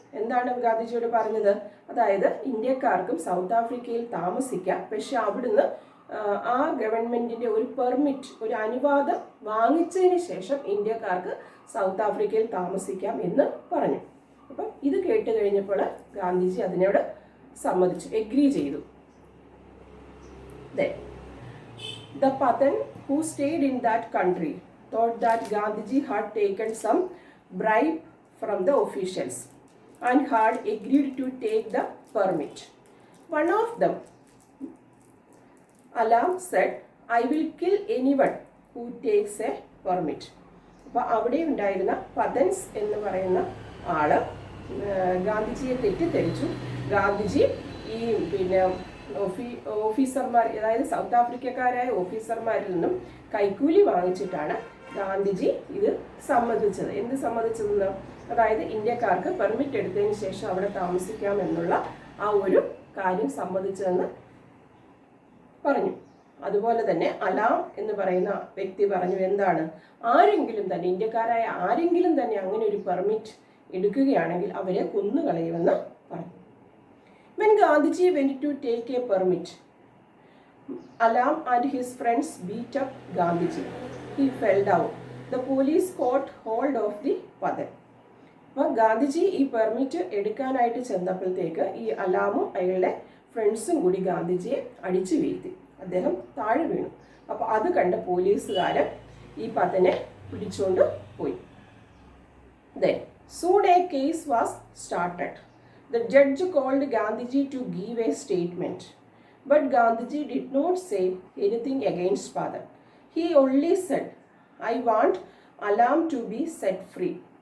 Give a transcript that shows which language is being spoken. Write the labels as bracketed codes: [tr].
[ml] എന്താണ് ഗാന്ധിജിയോട് പറഞ്ഞത്? അതായത് ഇന്ത്യക്കാർക്കും സൗത്ത് ആഫ്രിക്കയിൽ താമസിക്കാം, പക്ഷെ അവിടുന്ന് ആ ഗവൺമെന്റിന്റെ ഒരു പെർമിറ്റ്, ഒരു അനുവാദം വാങ്ങിച്ചതിന് ശേഷം ഇന്ത്യക്കാർക്ക് സൗത്ത് ആഫ്രിക്കയിൽ താമസിക്കാം എന്ന് പറഞ്ഞു. അപ്പം ഇത് കേട്ട് കഴിഞ്ഞപ്പോൾ ഗാന്ധിജി അതിനോട് സമ്മതിച്ചു, എഗ്രി ചെയ്തു. [en] The Pathan who stayed in that country thought that Gandhiji had taken some bribe from the officials and had agreed to take the permit. One of them, Alam, said, "I will kill anyone who takes a permit." [ml] അപ്പോൾ അവിടെ ഉണ്ടായിരുന്ന പതൻസ് എന്ന് പറയുന്ന ആള് ഗാന്ധിജിയെ തെറ്റിദ്ധരിച്ചു. ഗാന്ധിജി ഈ പിന്നെ ഓഫീസർമാർ, അതായത് സൗത്ത് ആഫ്രിക്കക്കാരായ ഓഫീസർമാരിൽ നിന്നും കൈക്കൂലി വാങ്ങിച്ചിട്ടാണ് ഗാന്ധിജി ഇത് സമ്മതിച്ചത്. എന്ത് സമ്മതിച്ചതെന്ന്? അതായത് ഇന്ത്യക്കാർക്ക് പെർമിറ്റ് എടുത്തതിന് ശേഷം അവിടെ താമസിക്കാം എന്നുള്ള ആ ഒരു കാര്യം സമ്മതിച്ചതെന്ന് പറഞ്ഞു. അതുപോലെ തന്നെ അലാം എന്ന് പറയുന്ന വ്യക്തി പറഞ്ഞു എന്താണ്? ആരെങ്കിലും തന്നെ, ഇന്ത്യക്കാരായ ആരെങ്കിലും തന്നെ അങ്ങനെ ഒരു പെർമിറ്റ് എടുക്കുകയാണെങ്കിൽ അവരെ കൊന്നുകളയുമെന്ന് പറഞ്ഞു. [en] When Gandhiji went to take a permit, Alam and his friends beat up Gandhiji. He fell down. The police caught hold of the Pathan. [ml] അപ്പോൾ ഗാന്ധിജി ഈ പെർമിറ്റ് എടുക്കാനായിട്ട് ചെന്നപ്പോഴത്തേക്ക് ഈ അലാമും അയാളുടെ ഫ്രണ്ട്സും കൂടി ഗാന്ധിജിയെ അടിച്ചു വീഴ്ത്തി. അദ്ദേഹം താഴെ വീണു. അപ്പോൾ അത് കണ്ട പോലീസുകാരൻ ഈ പതനെ പിടിച്ചുകൊണ്ട് പോയി. [en] Then soon a case was started. The judge called Gandhiji to give a statement, but Gandhiji did not say anything against Pathan. He only said, "I want Alam to be set free.